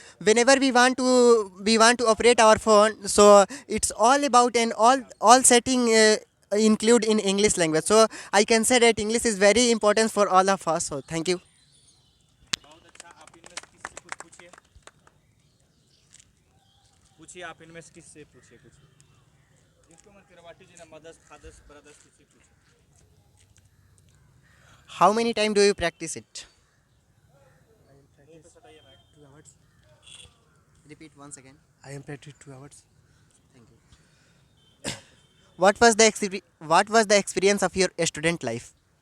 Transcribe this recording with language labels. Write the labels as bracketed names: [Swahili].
[English] Whenever we want to operate our phone, so it's all about and all setting include in English language. So I can say that English is very important for all of us. So thank you. [Hindi] बहुत अच्छा। आप इनमें से किसी से कुछ पूछिए, आप इनमें से किससे पूछिए कुछ, जिसको मन करवाटी जी ना, [English] mothers fathers brothers, [Hindi] किसी पूछिए। [English] How many time do you practice it? Repeat once again. I am practicing 2 hours. Thank you. What was the experience of your student life?